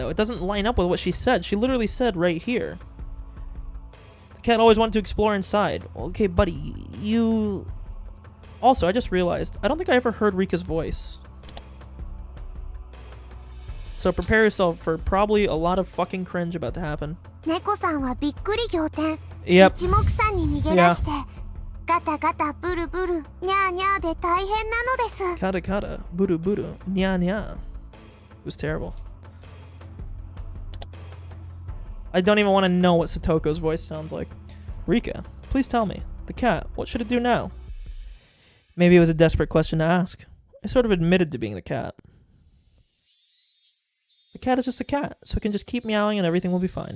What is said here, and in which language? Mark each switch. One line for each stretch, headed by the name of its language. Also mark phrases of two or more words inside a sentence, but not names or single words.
English: It doesn't line up with what she said. She literally said right here. The cat always wanted to explore inside. Okay, buddy, you... Also, I just realized, I don't think I ever heard Rika's voice. So prepare yourself for probably a lot of fucking cringe about to happen.
Japanese: 猫さんはびっくり仰天。
English: Yep.
Japanese: 一目散に逃げ出して、ガタガタブルブル、ニャーニャーで大変なのです。かたかた、ぶるぶる、にゃにゃ.
English: It was terrible. I don't even want to know what Satoko's voice sounds like. Rika, please tell me. The cat, what should it do now? Maybe it was a desperate question to ask. I sort of admitted to being the cat. The cat is just a cat, so it can just keep meowing and everything will be fine.